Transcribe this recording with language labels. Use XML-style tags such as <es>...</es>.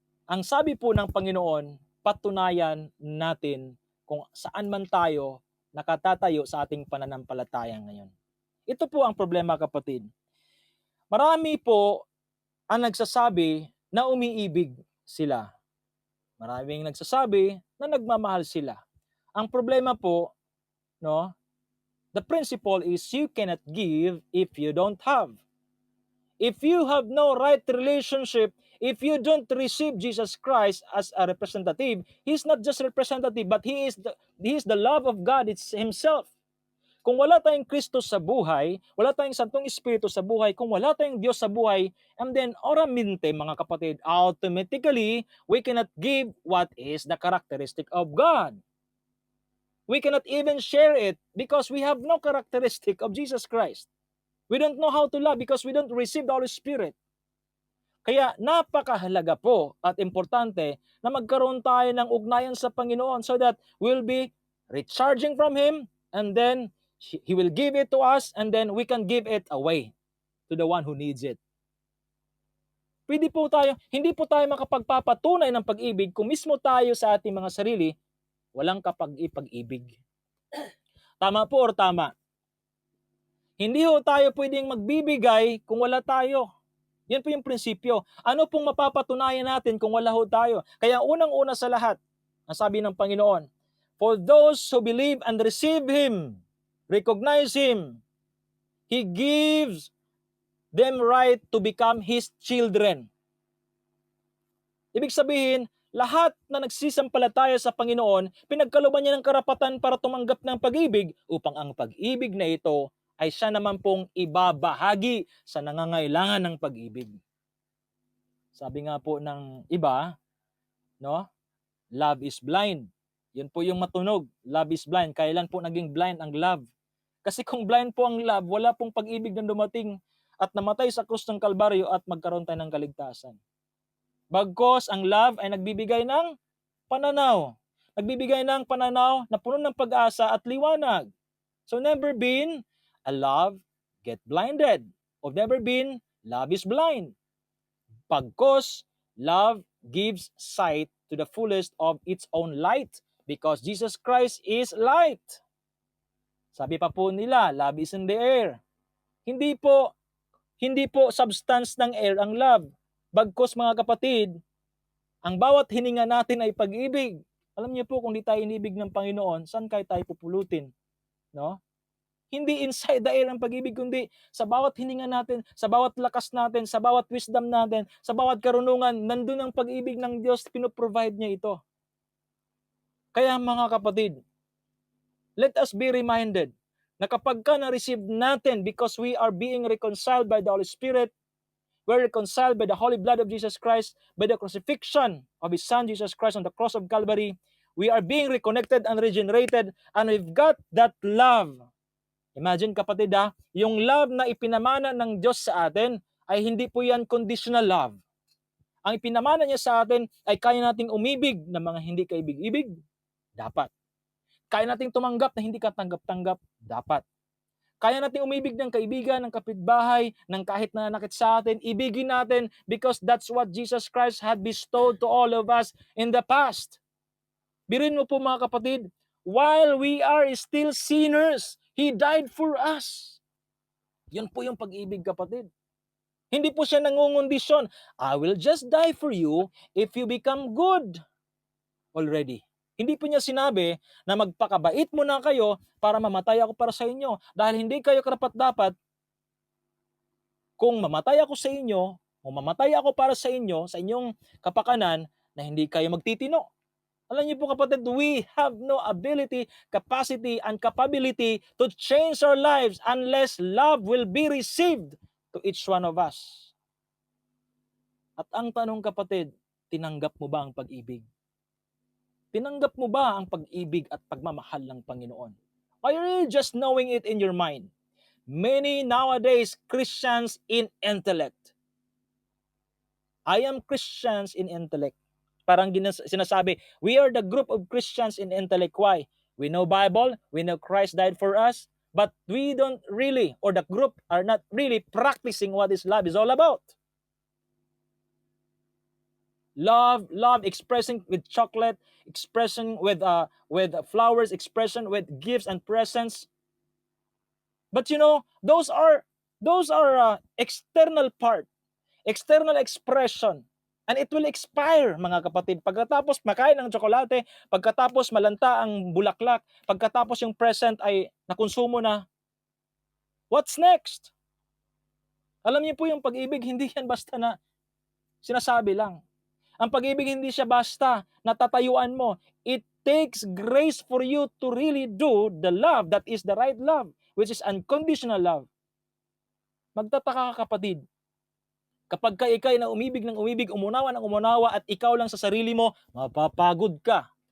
<tl>Ang sabi po ng Panginoon, patunayan natin kung saan man tayo nakatatayo sa ating pananampalataya ngayon. Ito po ang problema, kapatid. Marami po ang nagsasabi na umiibig sila. Maraming nagsasabi na nagmamahal sila. Ang problema po, no,</tl> <en>the principle is you cannot give if you don't have. If you have no right relationship, if you don't receive Jesus Christ as a representative, He's not just representative, but He is the love of God Himself.</en> <tl>Kung wala tayong Kristo sa buhay, wala tayong Santong Espiritu sa buhay, kung wala tayong Diyos sa buhay, and then oramente, mga kapatid,</tl> <en>automatically, we cannot give what is the characteristic of God. We cannot even share it because we have no characteristic of Jesus Christ. We don't know how to love because we don't receive the Holy Spirit.</en> <tl>Kaya napakahalaga po at importante na magkaroon tayo ng ugnayan sa Panginoon</tl> <en>so that we'll be recharging from Him, and then He will give it to us, and then we can give it away to the one who needs it.</en> <tl>Hindi po tayo makapagpapatunay ng pag-ibig kung mismo tayo sa ating mga sarili walang kapag-ipag-ibig. Tama po or tama? Hindi ho tayo pwedeng magbibigay kung wala tayo. Yan po yung prinsipyo. Ano pong mapapatunayan natin kung wala ho tayo? Kaya unang-una sa lahat, ang sabi ng Panginoon,</tl> <en>for those who believe and receive Him, recognize Him, He gives them right to become His children.</en> <tl>Ibig sabihin, lahat na nagsisampalataya sa Panginoon, pinagkalooban niya ng karapatan para tumanggap ng pag-ibig upang ang pag-ibig na ito ay siya naman pong ibabahagi sa nangangailangan ng pag-ibig. Sabi nga po ng iba, no?</tl> <en>Love is blind.</en> <tl>Yun po yung matunog. Love is blind. Kailan po naging blind ang love? Kasi kung blind po ang love, wala pong pag-ibig na dumating at namatay sa krus ng Kalbaryo at magkaroon tayo ng kaligtasan. Bagkos ang love ay nagbibigay ng pananaw. Nagbibigay ng pananaw na puno ng pag-asa at liwanag.</tl> <en>So never been a love get blinded. Or never been love is blind. Bagkos love gives sight to the fullest of its own light because Jesus Christ is light.</en> <tl>Sabi pa po nila, love is in the air. Hindi po substance ng air ang love. Bagkos mga kapatid, ang bawat hininga natin ay pag-ibig. Alam niyo po kung di tayo inibig ng Panginoon, saan tayo pupulutin? No? Hindi</tl> <en>inside the air</en> <tl>ang pag-ibig, kundi sa bawat hininga natin, sa bawat lakas natin, sa bawat wisdom natin, sa bawat karunungan, nandun ang pag-ibig ng Diyos, pinoprovide niya ito. Kaya mga kapatid,</tl> <en>let us be reminded</en> <tl>na kapag ka na-receive natin</tl> <en>because we are being reconciled by the Holy Spirit, we're reconciled by the holy blood of Jesus Christ, by the crucifixion of His Son Jesus Christ on the cross of Calvary, we are being reconnected and regenerated, and we've got that love.</en> <tl>Imagine kapatid yung love na ipinamana ng Diyos sa atin ay hindi po yan conditional love. Ang ipinamana niya sa atin ay kaya nating umibig ng mga hindi kaibig-ibig? Dapat. Kaya nating tumanggap na hindi katanggap-tanggap? Dapat. Kaya nating umibig ng kaibigan, ng kapitbahay, ng kahit nananakit sa atin? Ibigin natin</tl> <en>because that's what Jesus Christ had bestowed to all of us in the past.</en> <tl>Biruin mo po mga kapatid,</tl> <en>while we are still sinners, He died for us.</en> <tl>Yan po yung pag-ibig kapatid. Hindi po siya nangungondisyon,</tl> <en>I will just die for you if you become good already.</en> <tl>Hindi po niya sinabi na magpakabait mo na kayo para mamatay ako para sa inyo. Dahil hindi kayo karapat-dapat, kung mamatay ako sa inyo, o mamatay ako para sa inyo, sa inyong kapakanan, na hindi kayo magtitino. Alam niyo po kapatid,</tl> <en>we have no ability, capacity, and capability to change our lives unless love will be received to each one of us.</en> <tl>At ang tanong kapatid, tinanggap mo ba ang pag-ibig? Tinanggap mo ba ang pag-ibig at pagmamahal ng Panginoon?</tl> <en>Or are you just knowing it in your mind? Many nowadays Christians in intellect. I am Christians in intellect.</en> <tl>Parang sinasabi,</tl> <en>we are the group of Christians in intellect. Why? We know Bible, we know Christ died for us, but we don't really, or the group are not really practicing what this love is all about. Love expressing with chocolate, expression with flowers, expression with gifts and presents. But you know, those are external part, external expression. And it will expire,</en> <tl>mga kapatid. Pagkatapos makain ng tsokolate, pagkatapos malanta ang bulaklak, pagkatapos yung present ay nakonsumo na,</tl> <en>what's next?</en> <tl>Alam niyo po yung pag-ibig, hindi yan basta na sinasabi lang. Ang pag-ibig hindi siya basta natatayuan mo.</tl> <en>It takes grace for you to really do the love that is the right love, which is unconditional love.</en> <tl>Magtataka ka kapatid, kapag ka ikay na umibig ng umibig, umunawa ng umunawa, at ikaw lang sa sarili mo, mapapagod ka.</tl>